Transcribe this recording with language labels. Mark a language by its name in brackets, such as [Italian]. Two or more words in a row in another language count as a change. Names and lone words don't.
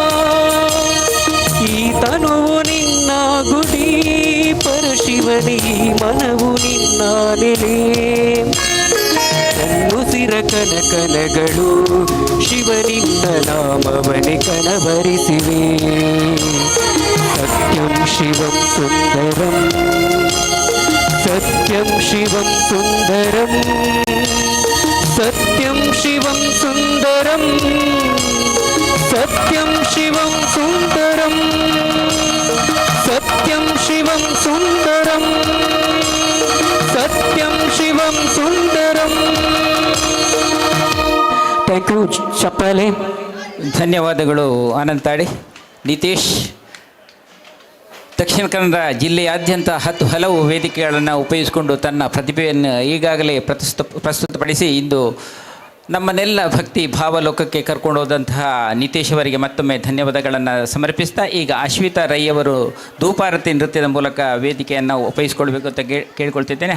[Kannada] ಈ ತನುವು ನಿನ್ನ ಗುಡಿ ಪರಶಿವನೇ ಈ ಮನವು ನಿನ್ನ ನೆಲೆ ಉಸಿರ ಕನಕನಗಳು ಶಿವನಿಂದ ನಾಮವನೆ ಕನವರಿಸಿವೆ [Sanskrit] ಸತ್ಯಂ ಶಿವಂ ಸುಂದರಂ ಸತ್ಯಂ ಶಿವಂ ಸುಂದರಂ ಸತ್ಯಂ ಶಿವಂ ಸುಂದರಂ ಸತ್ಯಂ ಶಿವಂ ಸುಂದರಂ ಸತ್ಯಂ ಶಿವಂ ಸುಂದರಂ ಸತ್ಯಂ ಶಿವಂ ಸುಂದರಂ [English] thank you [Sanskrit] ಚಪ್ಪಾಳೆ [Kannada] ಧನ್ಯವಾದಗಳು ಅನಂತಾಡಿ. ನಿತೀಶ್ ದಕ್ಷಿಣ ಕನ್ನಡ ಜಿಲ್ಲೆಯಾದ್ಯಂತ ಹಲವು ವೇದಿಕೆಗಳನ್ನು ಉಪಯೋಗಿಸಿಕೊಂಡು ತನ್ನ ಪ್ರತಿಭೆಯನ್ನು ಈಗಾಗಲೇ ಪ್ರಸ್ತುತಪಡಿಸಿ ಇಂದು ನಮ್ಮನ್ನೆಲ್ಲ ಭಕ್ತಿ ಭಾವಲೋಕಕ್ಕೆ ಕರ್ಕೊಂಡು ಹೋದಂತಹ ನಿತೀಶ್ ಅವರಿಗೆ ಮತ್ತೊಮ್ಮೆ ಧನ್ಯವಾದಗಳನ್ನು ಸಮರ್ಪಿಸ್ತಾ ಈಗ ಅಶ್ವಿತಾ ರೈ ಅವರು ಧೂಪಾರತಿ ನೃತ್ಯದ ಮೂಲಕ ವೇದಿಕೆಯನ್ನು ಉಪಯೋಗಿಸ್ಕೊಳ್ಬೇಕು ಅಂತ ಕೇಳ್ಕೊಳ್ತಿದ್ದೇನೆ.